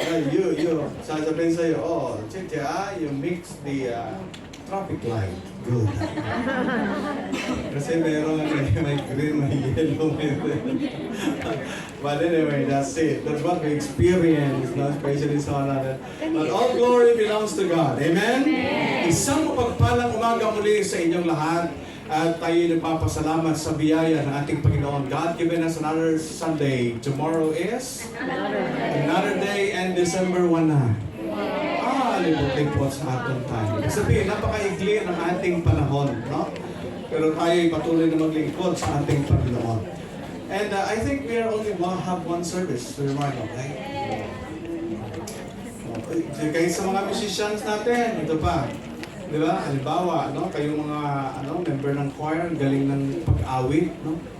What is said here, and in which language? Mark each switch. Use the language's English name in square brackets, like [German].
[English] You, [Filipino] sasabihin sa'yo, [English] oh, Chicha, you mix the traffic light. Good. [Filipino] Kasi meron may green, may yellow, may red. [English] But anyway, that's it. That's what we experience, no? Especially [Filipino] sa natin. [English] But all glory belongs to God. Amen? [Filipino] Isang mapagpalang umaga muli sa inyong lahat. At tayo nagpapasalamat sa biyaya ng ating Panginoon. [English] God given us another Sunday. Tomorrow is another day and December 1 na. [Filipino] Libot-libot sa ating time. Sabihin, napakaigli ng ating panahon, no? Pero tayo patuloy na maglingkod sa ating Panginoon. [English] And I think we are only have one service to remind of, right? [Filipino] Kaya sa mga musicians natin, ito pa. Di ba? Halimbawa, no? Kayong mga member ng choir, galing ng pag-awit, no?